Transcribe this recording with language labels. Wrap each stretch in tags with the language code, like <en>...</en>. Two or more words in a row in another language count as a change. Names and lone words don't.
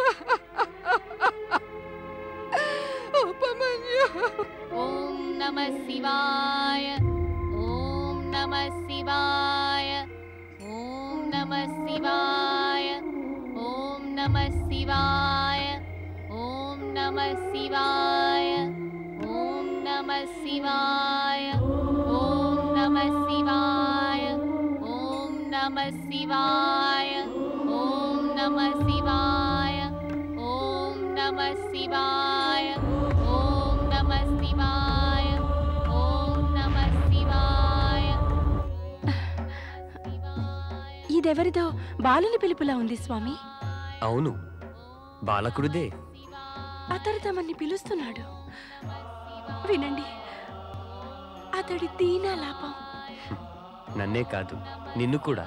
<te>ఉపమన్యు.</te> <sa>ॐ नम शिवाय, ॐ नम शिवाय, ॐ नम शिवाय, ॐ नम शिवाय, नमः शिवाय ओम नमः शिवाय ओम नमः शिवाय ओम नमः शिवाय ओम नमः शिवाय ओम नमः शिवाय ओम नमः शिवाय ओम नमः शिवाय</sa> <te>ఇదెవరిదో బాలుని పిలుపులా ఉంది స్వామి. అవును, బాలకుడిదే. అతడు తమన్ని పిలుస్తున్నాడు. వినండి, అతడి దీనాలాపం. నన్నే కాదు, నిన్ను కూడా.</te>